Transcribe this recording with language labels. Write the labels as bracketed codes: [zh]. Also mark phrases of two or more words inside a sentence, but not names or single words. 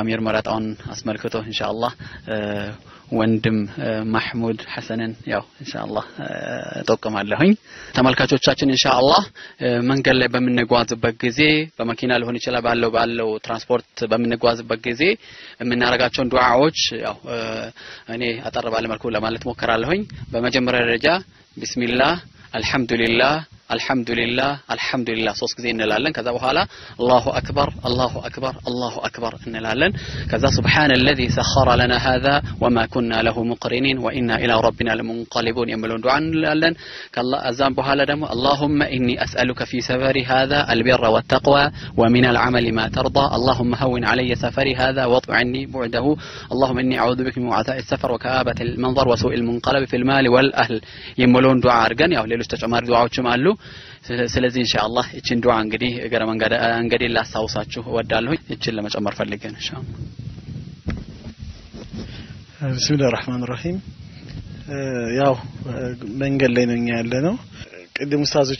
[am] የአሚር መረጣውን አስመልክቶ [ar] إن شاء الله [am] ወንድም ማህሙድ ሐሰንን ያው [ar] إن شاء الله [am] ተጠቅማለሁኝ ተመልካቾቻችን [ar] إن شاء الله [am] መንገድ ላይ በመነጓዝበት ጊዜ በመኪና ሊሆን ይችላል ባለው ትራንስፖርት በመነጓዝበት ጊዜ የምናረጋቸውን ዱዓዎች ያው እኔ አጠር ባለ መልኩ ለማለት ሞከራለሁኝ በመጀመሪያ ደረጃ [ar] بسم الله الحمد لله الحمد لله [am] ሶስት ጊዜ እንላለን ከዛ በኋላ አላሁ አክበር እንላለን ከዛ [ar] سبحان الذي سخر لنا هذا وما كنا له مقرنين وإنا إلى ربنا لمنقلبون [am] የሚለውን ዱዓ እንላለን ከዛም በኋላ ደግሞ [ar] اللهم إني أسألك في سفري هذا البر والتقوى ومن العمل ما ترضى اللهم هون علي سفري هذا واطع عني بعده اللهم إني أعوذ بك من وعثاء السفر وكآبة المنظر وسوء المنقلب في المال والأهل [am] የሚለውን ዱዓ አድርገን ያው ሌሎች ተጨማሪ ዱዓዎችም አሉ ስለዚህ [ar] إن شاء الله [am] እቺን ዱዓ እንግዲህ እገረ መንገድ ላሳውሳችሁ ወዳለሁ እቺን ለመጨመር ፈልገን [ar] إن شاء الله بسم الله الرحمن الرحيم [am] ያው መንገድ ላይ ነኝ ያለነው ቅድም ኡስታዞች